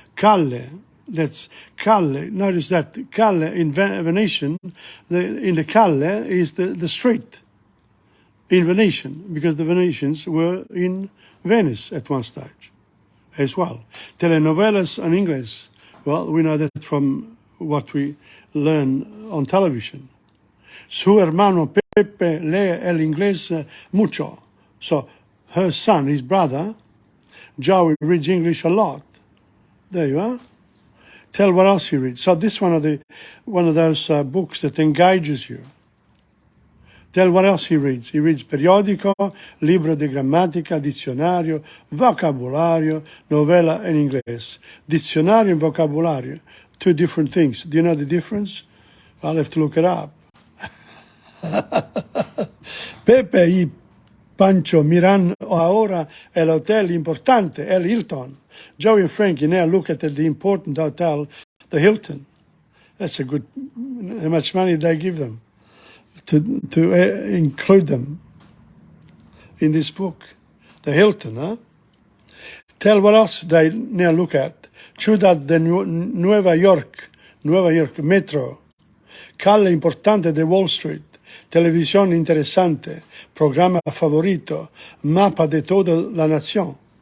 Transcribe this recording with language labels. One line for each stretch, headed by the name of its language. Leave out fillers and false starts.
English: Calle, that's calle. Notice that calle in Venetian, in the calle is the street in Venetian, because the Venetians were in Venice at one stage as well. Telenovelas in English, well, we know that from what we learn on television.
Spanish: Su hermano Pepe lee el inglés mucho.
English: So her son, his brother, Joey, reads English a lot. There you are. Tell what else he reads. So this one of those books that engages you. Tell what else he reads. He reads
Spanish: periodico, libro de gramática, dizionario, vocabulario, novela en inglés.
English: Diccionario and vocabulario. Two different things. Do you know the difference? I'll have to look it up.
Spanish: Pepe y Pancho miran ahora el hotel importante, el Hilton.
English: Joey and Frankie now look at the important hotel, the Hilton. That's a good, how much money they give them to include them in this book. The Hilton, huh? Tell what else they now look at.
Spanish: Ciudad de Nueva York, Metro, calle importante de Wall Street, televisión interesante, programa favorito, mapa de toda la nación.